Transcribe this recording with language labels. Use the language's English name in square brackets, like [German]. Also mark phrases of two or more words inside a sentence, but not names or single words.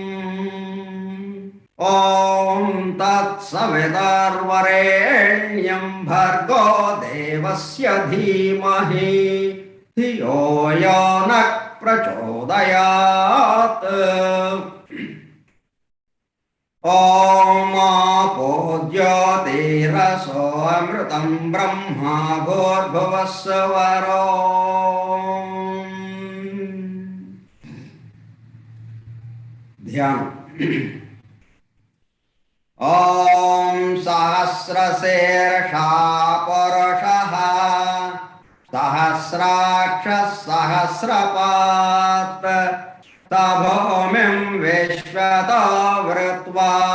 [Sanskrit] ॐ तत्सवितुर्वरेण्यं भर्गो देवस्य धीमहि धियो यो नः प्रचोदयात्. ఓం ఆపో జ్యోతిరసో అమృతం బ్రహ్మ భూర్భువస్సువరో. ధ్యానం. ఓం సహస్రశీర్షా పురుషః సహస్రాక్షః సహస్రపాత్ భూమిం విశ్వతో వృత్వా